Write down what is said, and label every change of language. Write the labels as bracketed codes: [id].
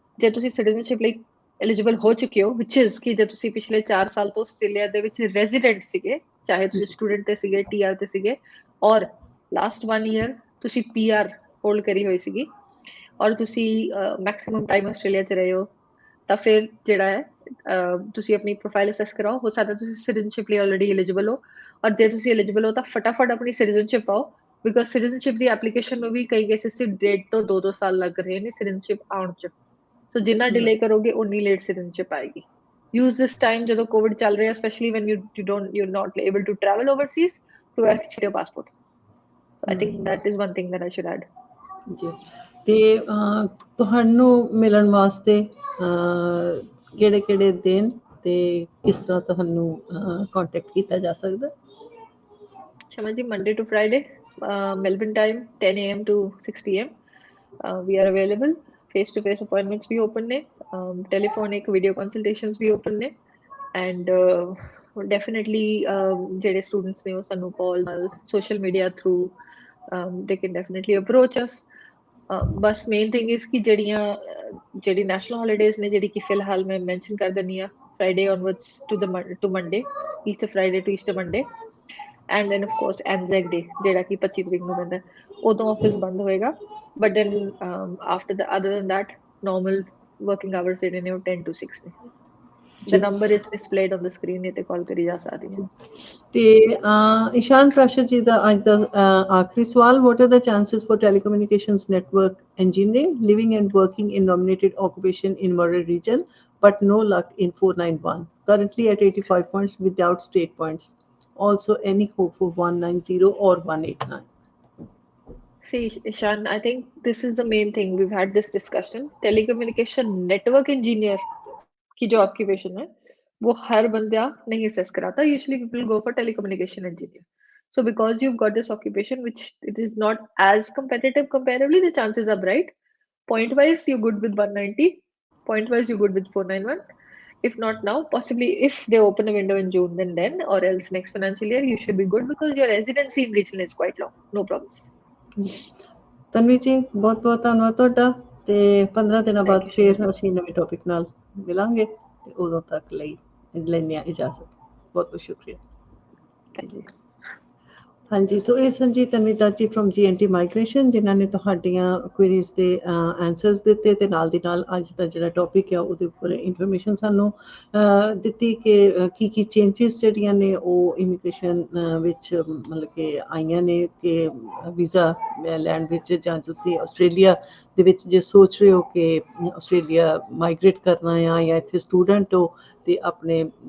[pa] ਜੇ ਤੁਸੀਂ ਸਿਟੀਜ਼ਨਸ਼ਿਪ ਲਈ ਐਲੀਜੀਬਲ ਹੋ ਚੁੱਕੇ ਹੋ, ਵਿਚ ਇਜ਼ ਕਿ ਜੇ ਤੁਸੀਂ ਪਿਛਲੇ 4 ਸਾਲ ਤੋਂ ਆਸਟ੍ਰੇਲੀਆ ਦੇ ਵਿੱਚ ਰੈਜ਼ੀਡੈਂਟ ਸੀਗੇ, ਚਾਹੇ ਤੁਸੀਂ ਸਟੂਡੈਂਟ ਤੇ ਸੀਗੇ, TR ਤੇ ਸੀਗੇ, ਔਰ ਲਾਸਟ 1 ਈਅਰ ਤੁਸੀਂ PR ਹੋਲਡ ਕਰੀ ਹੋਈ ਸੀਗੀ ਔਰ ਤੁਸੀਂ ਮੈਕਸਿਮਮ ਟਾਈਮ ਆਸਟ੍ਰੇਲੀਆ 'ਚ ਰਹੇ ਹੋ, ਤਾਂ ਫਿਰ ਜਿਹੜਾ ਹੈ ਤੁਸੀਂ ਆਪਣੀ ਪ੍ਰੋਫਾਈਲ ਅਸੈਸ ਕਰਾਓ। ਹੋ ਸਕਦਾ ਤੁਸੀਂ ਸਿਟੀਜ਼ਨਸ਼ਿਪ ਲਈ ਆਲਰੇਡੀ ਐਲੀਜੀਬਲ ਹੋ, ਔਰ ਜੇ ਤੁਸੀਂ ਐਲੀਜੀਬਲ ਹੋ ਤਾਂ ਫਟਾਫਟ ਆਪਣੀ ਸਿਟੀਜ਼ਨਸ਼ਿਪ ਪਾਓ, ਬਿਕਾਜ਼ ਸਿਟੀਜ਼ਨਸ਼ਿਪ ਦੀ ਐਪਲੀਕੇਸ਼ਨ ਨੂੰ ਵੀ ਕਈ ਕੇਸਿਸ 'ਚ 1.5 ਤੋਂ 2 ਸਾਲ ਲੱਗ ਰਹੇ ਨੇ ਸਿਟੀਜ਼ਨਸ਼ਿਪ ਆਉਣ 'ਚ, ਸੋ ਜਿੰਨਾ ਡਿਲੇ ਕਰੋਗੇ ਉਨੀ ਲੇਟ ਸਿਟੀਜ਼ਨਸ਼ਿਪ ਆਏਗੀ। [en] use this time [pa] ਜਦੋਂ ਕੋਵਿਡ ਚੱਲ ਰਿਹਾ, [en] Specially when you're not able to travel overseas, to actually your passport. So I think that is one thing that I should add. [pa] ਜੀ ਤੇ ਤੁਹਾਨੂੰ ਮਿਲਣ ਵਾਸਤੇ ਕਿਹੜੇ ਦਿਨ ਤੇ ਕਿਸ ਤਰ੍ਹਾਂ ਤੁਹਾਨੂੰ ਕੰਟੈਕਟ ਕੀਤਾ ਜਾ ਸਕਦਾ? [en] Shama ji, Monday to Friday, Melbourne time, 10 a.m. to 6 p.m. We are available. Face-to-face appointments भी open ने, telephonic video consultations भी open ने, and definitely ਜਿਹੜੇ students ਨੇ ਉਹ ਸਾਨੂੰ call ਨਾਲ social media through they can definitely approach us. [pa] बस [en] main thing is [pa] कि ਜਿਹੜੀ ਨੈਸ਼ਨਲ ਹੌਲੀਡੇਜ਼ ਨੇ ਜਿਹੜੀ ਕਿ ਫਿਲਹਾਲ ਮੈਂ ਮੈਂਸ਼ਨ ਕਰ ਦਿੰਨੀ ਆ [en] Friday onwards to Monday Easter Friday to Easter Monday [pa] and then of course Anzac ਡੇ ਜਿਹੜਾ ਕਿ 25 ਤਰੀਕ ਨੂੰ ਪੈਂਦਾ ਉਦੋਂ ਆਫਿਸ ਬੰਦ ਹੋਏਗਾ [en] but then after the other than that normal working hours [pa] ਜਿਹੜੇ ਨੇ ਉਹ 10 to 6 ਨੇ [en] the number is displayed on the screen [pa] ਤੇ ਕਾਲ ਕਰੀ ਜਾ ਸਕਦੀ ਹੈ ਤੇ ਇਸ਼ਾਨ ਪ੍ਰਾਸ਼ਰ ਜੀ ਦਾ ਅੱਜ ਦਾ ਆਖਰੀ ਸਵਾਲ [en] what are the chances for telecommunications network engineering living and working in nominated occupation in Murray region but no luck in 491 currently at 85 points without state points also any hope for 190 or 189? See, Ishan, I think this is the main thing. We've had this discussion. [hi] Telecommunication network engineer की जो occupation है, वो हर बंदा नहीं assess कराता. [en] Usually people go for telecommunication engineer. So because you've got this occupation, which it is not as competitive comparatively, the chances are bright. Point wise, you're good with 190. Point wise, you're good with 491. If not now, possibly if they open a window in June, then, or else next financial year, you should be good because your residency in region is quite long. No problems. [pa] Tanvi ਜੀ ਬਹੁਤ ਬਹੁਤ ਧੰਨਵਾਦ ਤੁਹਾਡਾ ਤੇ 15 ਦਿਨਾਂ ਬਾਅਦ ਫਿਰ ਅਸੀਂ ਨਵੇਂ ਟੌਪਿਕ ਨਾਲ ਮਿਲਾਂਗੇ ਤੇ ਉਦੋਂ ਤੱਕ ਲਈ ਲੈਂਦੇ ਹਾਂ ਇਜਾਜ਼ਤ ਬਹੁਤ ਬਹੁਤ ਸ਼ੁਕਰੀਆ [en] thank you [pa] ਹਾਂਜੀ ਸੋ ਇਹ ਸਨ ਜੀ ਤਨਵੀ ਦੱਤ ਜੀ ਫਰੋਮ GNT ਮਾਈਗ੍ਰੇਸ਼ਨ ਜਿਨ੍ਹਾਂ ਨੇ ਤੁਹਾਡੀਆਂ ਕੁਇਰੀਜ਼ ਦੇ ਆਨਸਰਸ ਦਿੱਤੇ ਤੇ ਨਾਲ ਦੀ ਨਾਲ ਅੱਜ ਦਾ ਜਿਹੜਾ ਟੌਪਿਕ ਆ ਉਹਦੇ ਉੱਪਰ ਇਨਫੋਰਮੇਸ਼ਨ ਸਾਨੂੰ ਦਿੱਤੀ ਕਿ ਕੀ ਚੇਂਜਿਸ ਜਿਹੜੀਆਂ ਨੇ ਉਹ ਇਮੀਗ੍ਰੇਸ਼ਨ ਵਿੱਚ ਮਤਲਬ ਕਿ ਆਈਆਂ ਨੇ ਕਿ ਵੀਜ਼ਾ ਲੈਣ ਵਿੱਚ ਜਾਂ ਤੁਸੀਂ ਆਸਟ੍ਰੇਲੀਆ ਦੇ ਵਿੱਚ ਜੇ ਸੋਚ ਰਹੇ ਹੋ ਕਿ ਆਸਟ੍ਰੇਲੀਆ ਮਾਈਗ੍ਰੇਟ ਕਰਨਾ ਆ ਜਾਂ ਇੱਥੇ ਸਟੂਡੈਂਟ ਹੋ ਤੇ ਆਪਣੇ